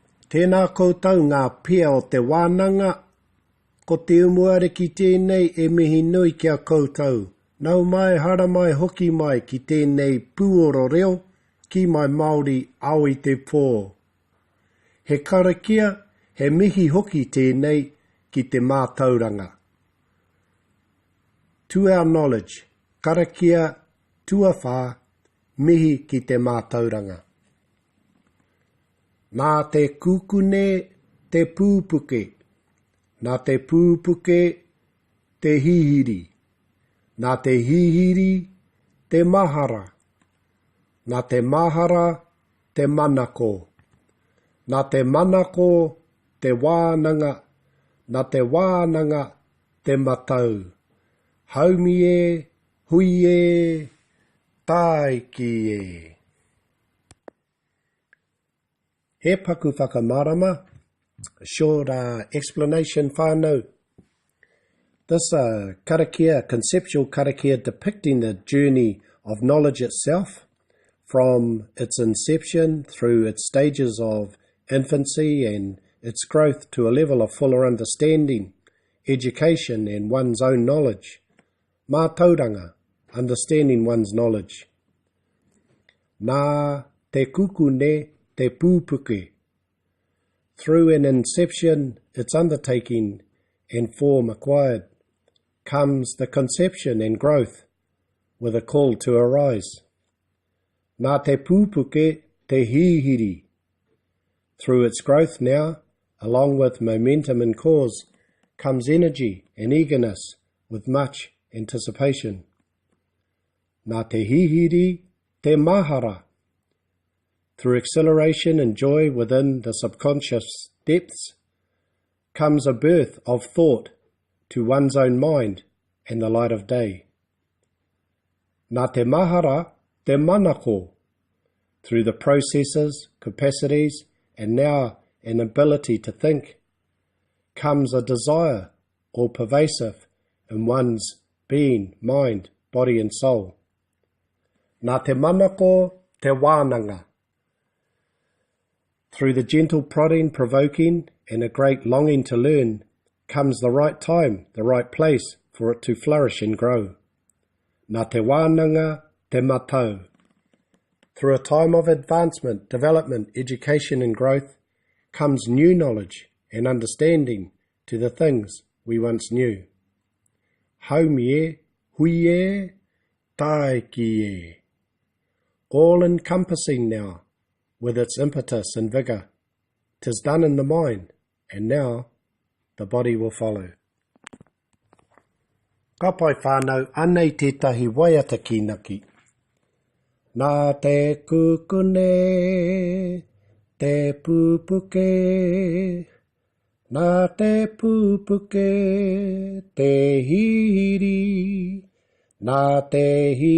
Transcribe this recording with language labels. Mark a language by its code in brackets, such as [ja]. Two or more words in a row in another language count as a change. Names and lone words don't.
[mi] Tēnā koutou ngā pia o te Wænanga, ko te Umuariki tēnei e mihi nui kia koutou. Nau mai hara mai hoki mai ki tēnei pūoro reo, kiimaimäori Aoitepö. He Karakia, he mihi hoki tēnei ki te Matauranga. [en] To our knowledge, [mi] Karakia tuawhā, mihi ki te Matauranga. Nā te kukune te pūpuke, nā te pūpuke te hihiri, nā te hihiri te mahara, nā te mahara te manako, nā te manako te Wænanga, nā te Wænanga te matau, haumie, huie, taiki e. He paku whakamarama, [en] a short explanation whānau. This karakia, conceptual karakia, depicting the journey of knowledge itself from its inception through its stages of infancy and its growth to a level of fuller understanding, education and one's own knowledge. Mātauranga, understanding one's knowledge. [mi] Nā te kukune te pūpuke. [en] Through an inception, its undertaking and form acquired, comes the conception and growth with a call to arise. [mi] Nā te pūpuke te hihiri. [en] Through its growth now, along with momentum and cause, comes energy and eagerness with much anticipation. [mi] Nā te hihiri te mahara. [en] Through acceleration and joy within the subconscious depths, comes a birth of thought to one's own mind and the light of day. [mi] Nā te mahara te manako. [en] Through the processes, capacities, and now an ability to think, comes a desire, all pervasive in one's being, mind, body and soul. [mi] Nā te manako te Wænanga. [en] Through the gentle prodding, provoking, and a great longing to learn, comes the right time, the right place for it to flourish and grow. [mi] Nā te Wænanga te matau. [en] Through a time of advancement, development, education and growth, comes new knowledge and understanding to the things we once knew. [mi] Haumie, huie, taiki e. [en] All-encompassing now, with its impetus and vigour. 'Tis done in the mind, and now the body will follow. [mi] Ka pai whānau anei tētahi waiata kinaki. Nā te kukune, te pūpuke, nā te pūpuke, te hihiri, nā te